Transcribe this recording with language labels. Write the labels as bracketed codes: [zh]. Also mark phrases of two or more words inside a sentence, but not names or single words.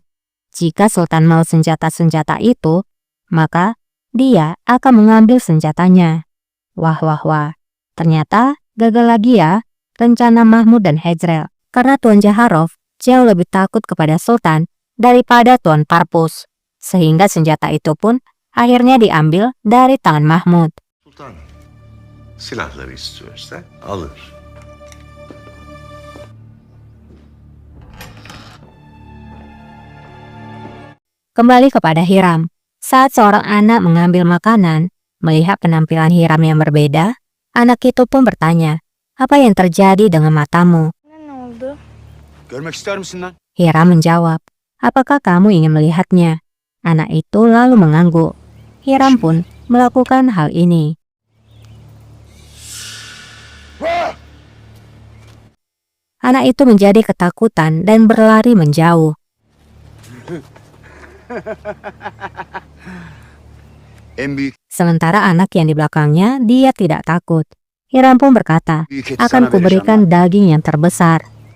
[id] Jika Sultan mau senjata-senjata itu, maka dia akan mengambil senjatanya. Wah, wah, wah. Ternyata gagal lagi ya rencana Mahmud dan Hezral. Karena Tuan Jaharov jauh lebih takut kepada Sultan daripada Tuan Parpus. Sehingga senjata itu pun akhirnya diambil dari tangan Mahmud. [tr] Sultan silahları istiyorsa alır. [id] Kembali kepada Hiram. Saat seorang anak mengambil makanan, melihat penampilan Hiram yang berbeda, anak itu pun bertanya, apa yang terjadi dengan matamu? [tr] görmek ister misin lan? [id] Hiram menjawab, apakah kamu ingin melihatnya? Anak itu lalu mengangguk. Hiram pun melakukan hal ini. Anak itu menjadi ketakutan dan berlari menjauh. [tr] En büyük [id] Sementara anak yang di belakangnya, dia tidak takut. Hiram pun berkata, akan kuberikan daging yang terbesar.